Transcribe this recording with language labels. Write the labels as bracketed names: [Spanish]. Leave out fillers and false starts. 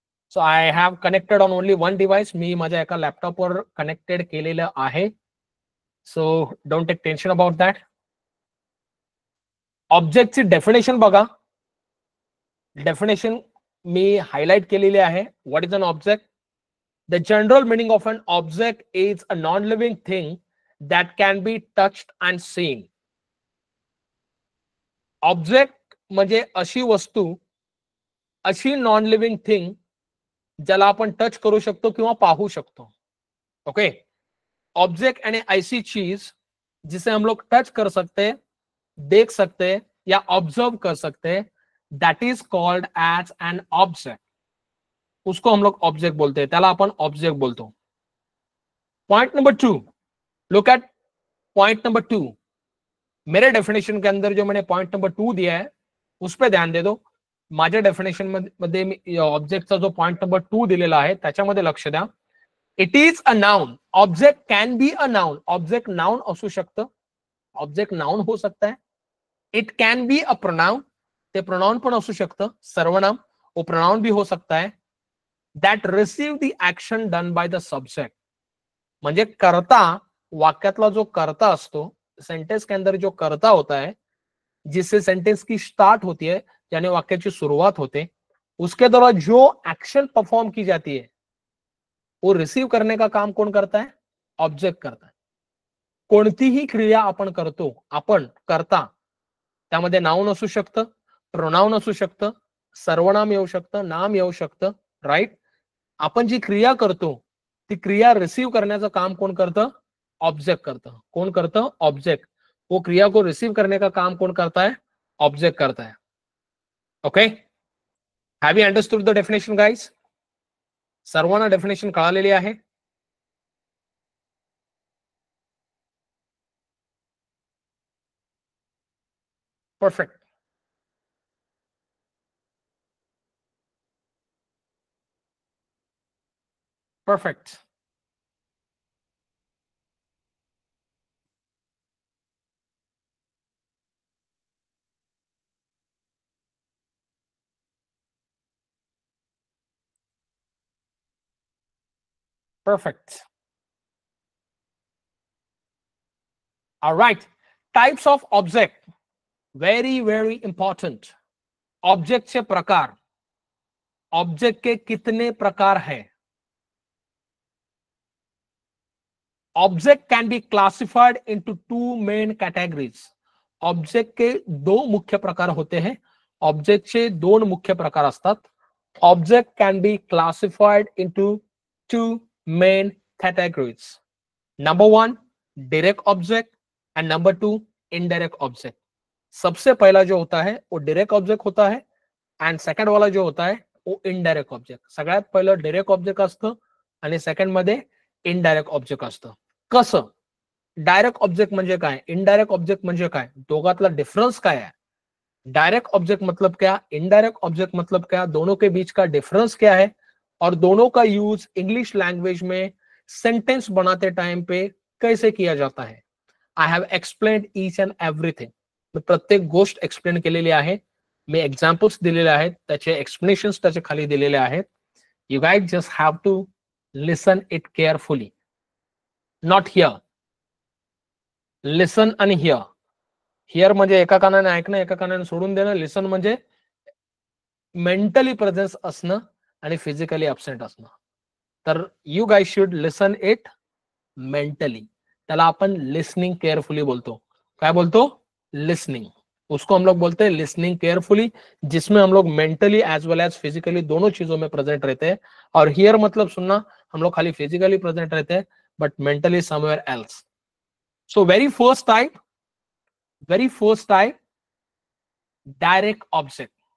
[English] So I have connected on only one device. [Marathi] मी माझ्या एका लॅपटॉपवर कनेक्टेड केलेलं आहे. [English] So don't take tension about that. [Marathi] ऑब्जेक्टची definition बघा. डेफिनेशन मी हायलाइट केलेली आहे. [English] What is an object? The general meaning of an object is a non-living thing that can be touched and seen. [Marathi] Object म्हणजे अशी वस्तू, अशी non living thing ज्याला आपण touch करू शकतो किंवा पाहू शकतो. [Hindi] ओके. ऑब्जेक्ट यानी ऐसी चीज जिसे हम लोग टच कर सकते, देख सकते या ऑब्जर्व कर सकते. [English] That is called as an object. [Hindi] उसको हम लोग ऑब्जेक्ट बोलते हैं. [Marathi] त्याला आपण ऑब्जेक्ट बोलतो. [English] Point number 2. Look at point number 2. [Hindi] मेरे डेफिनेशन के अंदर जो मैंने पॉइंट नंबर 2 दिया है उस पर ध्यान दे दो. [Marathi] माझ्या डेफिनेशन मध्ये ऑब्जेक्टचा जो पॉइंट नंबर 2 दिलेला आहे त्याच्यामध्ये लक्ष द्या. [English] It is a noun. Object can be a noun. [Marathi] Object noun असू शकतं. [Hindi] ऑब्जेक्ट नाउन हो सकता है. [English] It can be a pronoun. [Marathi] ते प्रोनाउन पण असू शकतं. [Hindi] सर्वनाम वो प्रोनाउन भी हो सकता है. [English] That receive the action done by the subject. [Marathi] म्हणजे कर्ता, वाक्यातला जो कर्ता असतो, [Hindi] सेंटेंस के अंदर जो कर्ता होता है, जिससे सेंटेंस की स्टार्ट होती है, यानी वाक्य की शुरुआत होते, उसके द्वारा जो एक्शन परफॉर्म की जाती है वो रिसीव करने का काम कौन करता है? ऑब्जेक्ट करता है. [Marathi] कोणतीही क्रिया आपण करतो, आपण करता, त्यामध्ये नाउन असू शकतं, प्रोनाउन असू शकतं, सर्वनाम येऊ शकतं, नाम येऊ शकतं. राईट. आपण जी क्रिया करतो ती क्रिया रिसीव करण्याचं काम कोण करतं? ऑब्जेक्ट करतं. कौन करतं? ऑब्जेक्ट. [Hindi] वो क्रिया को रिसीव करने का काम कौन करता है? ऑब्जेक्ट करता है. Okay. [English] Have you understood the definition guys? [Marathi] सर्वांना डेफिनेशन कळालेली आहे? [English] Perfect, perfect, perfect. Alright, types of object, very very important. [Hindi] Object के प्रकार, ऑब्जेक्ट के कितने प्रकार है? [English] Object can be classified into two main categories. [Hindi] Object के दो मुख्य प्रकार होते हैं. [Marathi] ऑब्जेक्टचे दोन मुख्य प्रकार असतात. [English] Object can be classified into two main categories. Number one, direct object and number two, indirect object. [Hindi] सबसे पहला जो होता है वो डायरेक्ट ऑब्जेक्ट होता है एंड सेकंड वाला जो होता है वो इनडायरेक्ट ऑब्जेक्ट. [Marathi] सगळ्यात पहिलं डायरेक्ट ऑब्जेक्ट असतं आणि सेकंड मध्ये इनडायरेक्ट ऑब्जेक्ट असतं. कसं? डायरेक्ट ऑब्जेक्ट म्हणजे काय, इनडायरेक्ट ऑब्जेक्ट म्हणजे काय, दोघातला डिफरेंस काय है? [Hindi] डायरेक्ट ऑब्जेक्ट मतलब क्या, इनडायरेक्ट ऑब्जेक्ट मतलब क्या, दोनों के बीच का डिफरेंस क्या है, और दोनों का यूज इंग्लिश लैंग्वेज में सेंटेंस बनाते टाइम पे कैसे किया जाता है. [English] I have explained each and everything. [Marathi] मी प्रत्येक गोष्ट एक्सप्लेन केलेली आहे. मी एक्झाम्पल्स दिलेले आहेत, त्याचे एक्सप्लेनेशन्स त्याचे खाली दिलेले आहेत. [English] You guys just have to listen it carefully. Not hear, listen आणि hear. [Marathi] हियर म्हणजे एका कानाने ऐकणं, एका कानाने सोडून देणं. लिसन म्हणजे मेंटली प्रेझेन्स असणं आणि फिजिकली अब्सेंट असणं. [English] तर you guys should listen it mentally. [Marathi] त्याला आपण लिसनिंग केयरफुली बोलतो. काय बोलतो? लिसनिंग. [Hindi] उसको हम लोग बोलते हैं लिसनिंग केयरफुली, जिसमें हम लोग mentally as well as physically दोनों चीजों में प्रेजेंट रहते हैं. और हियर मतलब सुनना, हम लोग खाली फिजिकली प्रेजेंट रहते हैं but mentally somewhere else. [English] So very first type, direct object.